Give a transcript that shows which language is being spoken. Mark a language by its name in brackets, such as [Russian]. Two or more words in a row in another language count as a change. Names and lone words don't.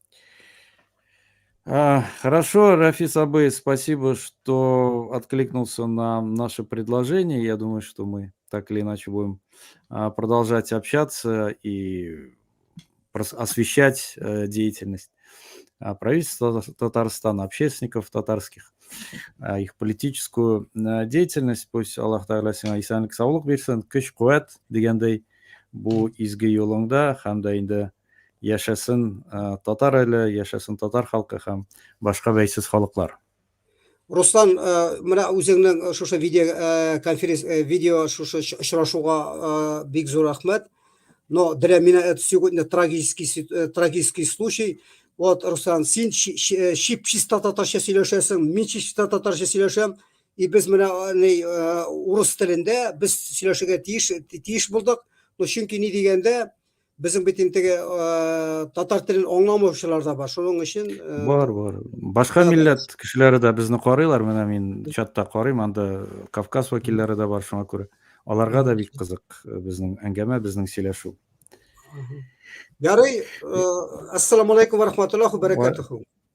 [Russian] Хорошо, Рафис Сабый, спасибо, что откликнулся на наше предложение. Я думаю, что мы так или иначе будем продолжать общаться и освещать деятельность правительства Татарстана, общественников татарских, их политическую деятельность. [Tatar] Пусть Аллах Тағала сиңа исәнлек, саулык берсен, көч-куәт дегендей бу изге юлыңда һәм дә инде яшәсен татар әле, яшәсен татар халкы һәм башка бәйсез халыклар. Руслан, менә үзеңнең шушы видео шушы очрашуга бик зур рәхмәт. [Russian] Но для меня это сегодня трагический случай. Вот, [Tatar] Руслан, син чисто татарча сөйләшәсең, мин чисто татарча сөйләшәм, и без менә урыс телендә без сөйләшергә тиеш булдык. Но чөнки ни дигәндә безнең бит инде татар телен аңламаучылар да бар. Шуның өчен Бар. Башка милләт кешеләре дә безне карыйлар. Менә мин чатта карыйм, анда Кавказ вәкилләре дә бар, шуңа күрә. Аларга да бик кызык безнең әңгәмә, безнең сөйләшү. Ярый, [Arabic] السلام عليكم و رحمة الله و بركاته.